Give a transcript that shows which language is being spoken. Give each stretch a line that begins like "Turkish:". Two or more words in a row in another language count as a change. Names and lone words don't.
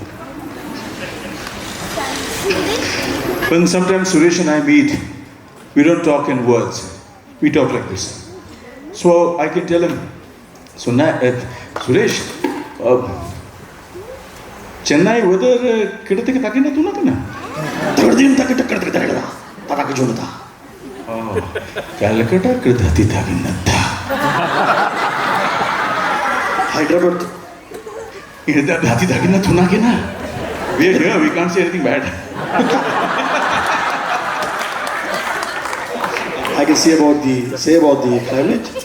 English: When sometimes Suresh and I meet, we don't talk in words. We talk like this. So I can tell him, Suresh, Chennai weather kidate ke takina tu na kana? Tardim tak tak tak tak tak ke jonata. Oh, Calcutta kidati takina ta. Hyderabad. Ida dati takina tu na kena. We are here. We can't say anything bad. I can say about the climate.